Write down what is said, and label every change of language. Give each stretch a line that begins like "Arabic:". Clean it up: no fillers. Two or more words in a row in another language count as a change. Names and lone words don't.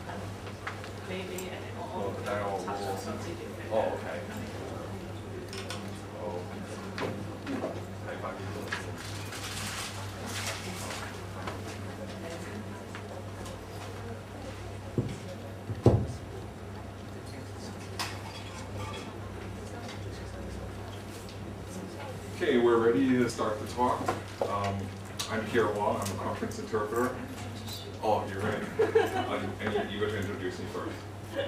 Cantonese: 你我插上手指條嘅。哦，OK。好，睇翻呢度。
English: Okay, we're ready to start the talk. I'm Pierre Wong. I'm a conference interpreter. Oh, you're ready. And you got to introduce me first.